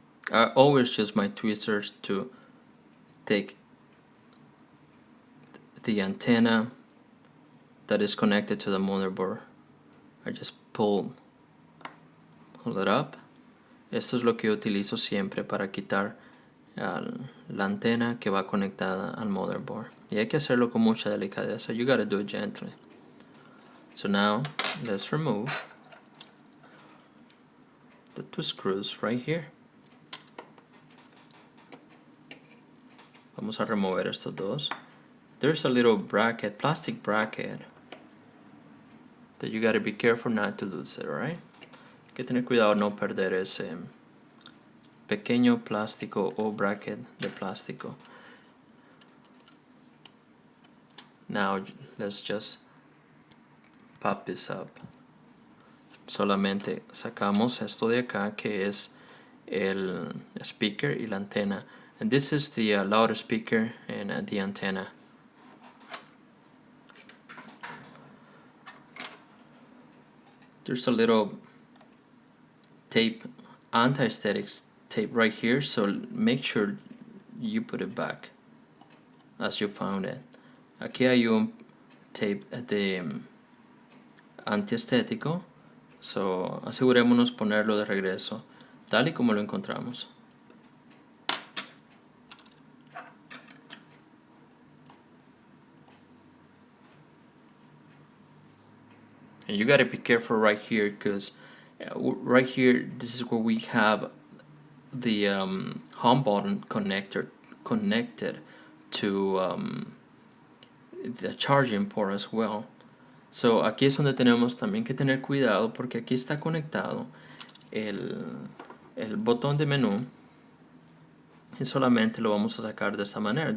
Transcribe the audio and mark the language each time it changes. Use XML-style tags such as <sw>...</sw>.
<en>I always use my tweezers to take the antenna that is connected to the motherboard. I just pull it up.</en> <es>Esto es lo que utilizo siempre para quitar la antena que va conectada al motherboard. Y hay que hacerlo con mucha delicadeza.</es> <en>You gotta do it gently. So now let's remove the two screws right here.</en> <es>Vamos a remover estos dos.</es> <en>There's a little bracket, plastic bracket, that you gotta be careful not to lose it, alright?</en> <es>Hay que tener cuidado no perder ese pequeño plástico o bracket de plástico.</es> <en>Now let's just pop this up.</en> <es>Solamente sacamos esto de acá que es el speaker y la antena.</es> <en>And this is the loudspeaker and the antenna. There's a little tape, anti-static tape right here, so make sure you put it back as you found it.</en> <es>Aquí hay un tape de antiestético, so asegurémonos ponerlo de regreso, tal y como lo encontramos.</es> <en>And you gotta be careful right here because right here, this is where we have the home button connected to the charging port as well.</en> <es>So aquí es donde tenemos también que tener cuidado porque aquí está conectado el botón de menú y solamente lo vamos a sacar de esta manera.</es>